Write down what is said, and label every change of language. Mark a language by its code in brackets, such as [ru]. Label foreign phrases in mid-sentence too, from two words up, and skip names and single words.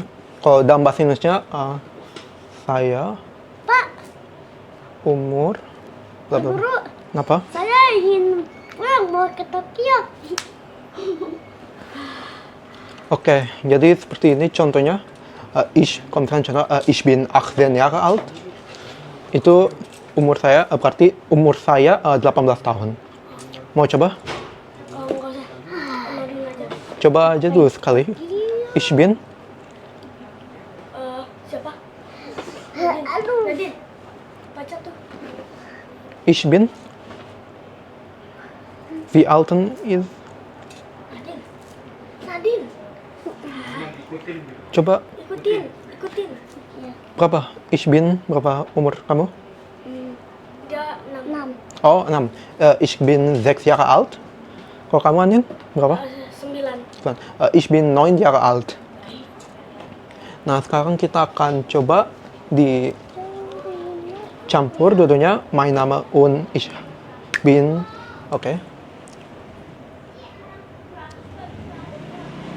[id] Kalau dalam bahasa Indonesia saya Pak, umur bla bla bla. Guru. Kenapa? Saya ingin pulang mau ke Tokyo. Oke, jadi seperti ini contohnya. Kalau misalkan contoh, [de] ich bin 18 Jahre alt. [id] Itu umur saya, berarti umur saya 18 tahun. Mau coba? Enggak usah. Kemarin aja. Coba aja dulu sekali. [de] Ich bin, [id] Siapa? Aduh. Nadine. Baca tuh. [de] ich bin. Wie alt ist? [id] Nadine. Nadine. Coba Ikutin. Iya. berapa? [de] Ich bin [id] berapa umur kamu? Dia 6. [de] Oh, 6. Ich bin 6 Jahre alt. [id] Kalau kamu Anin, berapa? 9. [de] Ich bin 9 Jahre alt. [id] Nah, sekarang kita akan coba dicampur dua-duanya. [de] Mein Name und ich bin. [id] Oke.